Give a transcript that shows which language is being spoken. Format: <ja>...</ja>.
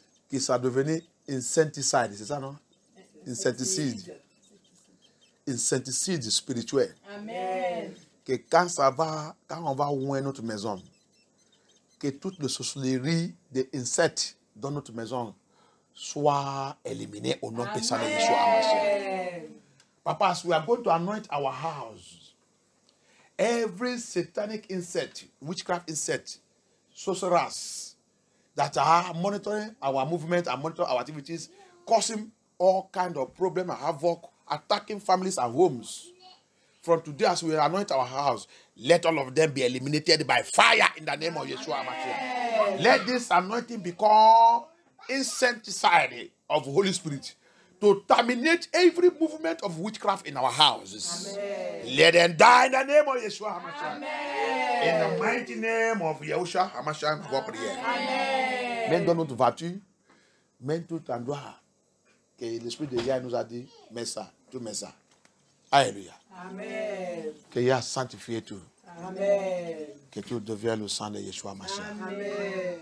<fr>Que ça devienne incenticide, c'est ça, non? Incenticide. Incenticide spirituel. Amen. Que quand on va ouvrir notre maison, que toute la sorcellerie des insectes dans notre maison soit éliminée au nom de Yeshua.</fr> <en>Papa, as we are going to anoint our house, every satanic insect, witchcraft insect, sorcerers that are monitoring our movement and monitoring our activities, causing all kinds of problems and havoc, attacking families and homes. From today, as we anoint our house, let all of them be eliminated by fire in the name of Yeshua HaMashiach. Let this anointing become incenticide of the Holy Spirit to terminate every movement of witchcraft in our houses. Amen. Let them die in the name of Yeshua HaMashiach. In the mighty name of Yeshua HaMashiach,</en> <fr>nous avons prié. Même dans notre voiture, même tout endroit que l'Esprit de Yahweh nous a dit, mets ça, tu mets ça. Alléluia. Amen. Que Yahweh sanctifie tout. Amen. Que tout devienne le sang de Yeshua HaMashiach. Amen.</fr>